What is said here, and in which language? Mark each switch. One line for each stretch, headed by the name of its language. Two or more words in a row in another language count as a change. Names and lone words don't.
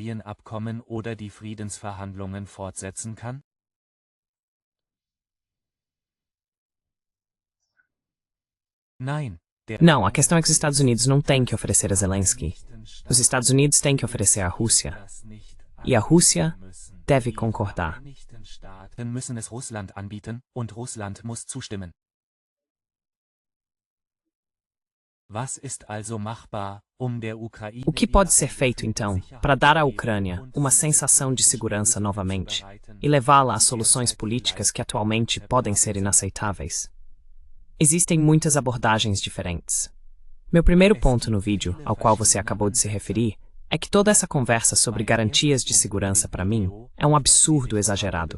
Portuguese: Não, a questão é que os Estados Unidos não têm que oferecer a Zelensky. Os Estados Unidos têm que oferecer à Rússia. E a Rússia deve concordar.
German: Müssen es Russland anbieten, und Russland muss zustimmen. Was ist also machbar, der Ukraine...
Portuguese: O que pode ser feito, então, para dar à Ucrânia uma sensação de segurança novamente e levá-la a soluções políticas que atualmente podem ser inaceitáveis? Existem muitas abordagens diferentes. Meu primeiro ponto no vídeo, ao qual você acabou de se referir, é que toda essa conversa sobre garantias de segurança para mim é um absurdo exagerado.